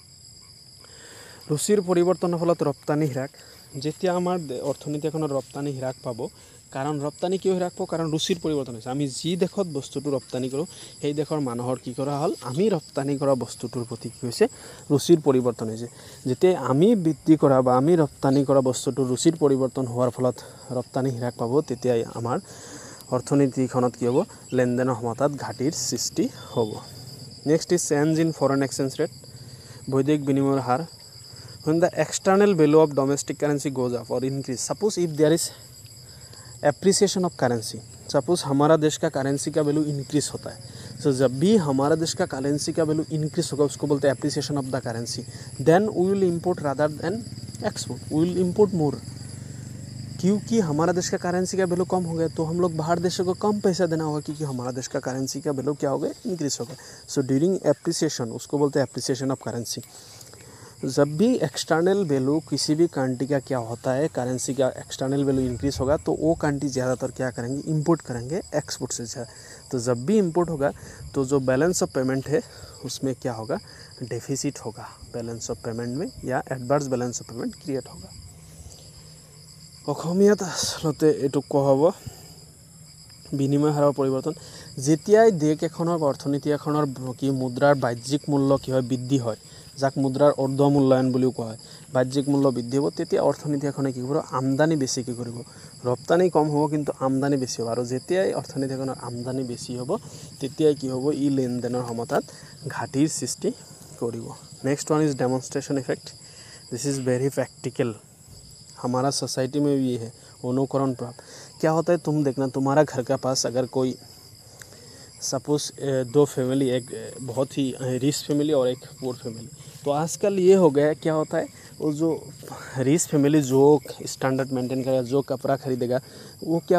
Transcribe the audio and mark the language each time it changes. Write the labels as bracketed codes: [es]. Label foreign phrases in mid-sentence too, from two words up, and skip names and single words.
[as] ৰুচিৰ পৰিৱৰ্তনৰ ফলত ৰপ্তানি হ্ৰাস যেতিয়া আমাৰ অৰ্থনীতি এখনৰ ৰপ্তানি হ্ৰাস পাব কাৰণ ৰপ্তানি কিয় হ্ৰাস পাব কাৰণ ৰুচিৰ পৰিৱৰ্তন হৈছে আমি যি দেশত বস্তুটো ৰপ্তানি কৰোঁ সেই দেশৰ মানুহৰ কি কৰা হ'ল আমি ৰপ্তানি কৰা বস্তুটোৰ প্ৰতি কি হৈছে ৰুচিৰ পৰিৱৰ্তন হৈছে যেতিয়া আমি বৃদ্ধি কৰা বা আমি ৰপ্তানি কৰা বস্তুটোৰ ৰুচিৰ পৰিৱৰ্তন হোৱাৰ ফলত ৰপ্তানি হ্ৰাস পাব তেতিয়া আমাৰ অৰ্থনীতিখনত কি হ'ব লেনদেনৰ ক্ষমতাত ঘাটিৰ সৃষ্টি হ'ব [en] next is change in foreign exchange rate [as] বৈদেশিক বিনিময়ৰ হাৰ [en] when the external value of domestic currency goes up or increase suppose if there is appreciation of currency suppose [hi] हमारा देश का करेंसी का [en] value increase [hi] होता है so जब भी हमारा देश का करेंसी का [en] value increase [hi] होगा उसको बोलते हैं [en] appreciation of the currency then we will import rather than export we will import more [hi] क्योंकि हमारा देश का करेंसी का वैल्यू कम हो गया तो हम लोग बाहर देशों को कम पैसा देना होगा क्योंकि हमारा देश का करेंसी का वैल्यू क्या हो गया इंक्रीज हो गया [en] so during appreciation [hi] उसको बोलते हैं [en] appreciation of currency [hi] जब भी [en] external value [hi] किसी भी कंट्री का क्या होता है करेंसी का [en] external value increase [hi] होगा तो वो कंट्री ज़्यादातर क्या करेंगे इंपोर्ट करेंगे एक्सपोर्ट से ज़्यादा तो जब भी इंपोर्ट होगा तो जो [en] balance of payment [hi] है उसमें क्या होगा डेफिसिट होगा [en] balance of payment [hi] में या [en] adverse balance of payment create [hi] होगा [as] অসমীয়াত আসলতে এইটো কোৱা হ'ব বিনিময় হাৰৰ পৰিৱৰ্তন যেতিয়াই দেশ এখনৰ অৰ্থনীতি এখনৰ কি মুদ্ৰাৰ বাহ্যিক মূল্য কি হয় বৃদ্ধি হয় যাক মুদ্ৰাৰ অৰ্ধ মূল্যায়ন বুলিও কোৱা হয় বাহ্যিক মূল্য বৃদ্ধি হ'ব তেতিয়া অৰ্থনীতি এখনে কি কৰিব আমদানি বেছিকৈ কৰিব ৰপ্তানি কম হ'ব কিন্তু আমদানি বেছি হ'ব আৰু যেতিয়াই অৰ্থনীতি এখনৰ আমদানি বেছি হ'ব তেতিয়াই কি হ'ব ই লেনদেনৰ সমতাত ঘাটিৰ সৃষ্টি কৰিব [en] next one is demonstration effect this is very practical [as] हमारा [hi] सोसाइटी में भी ये है अनुकरण प्रभाव क्या होता है तुम देखना तुम्हारा घर का पास अगर कोई सपोज दो फैमिली एक बहुत ही [en] rich family [hi] और एक [en] poor family [hi] तो आजकल ये हो गया क्या होता है वो जो [en] rich family [hi] जो [en] standard maintain [hi] करेगा जो कपड़ा खरीदेगा वो क्या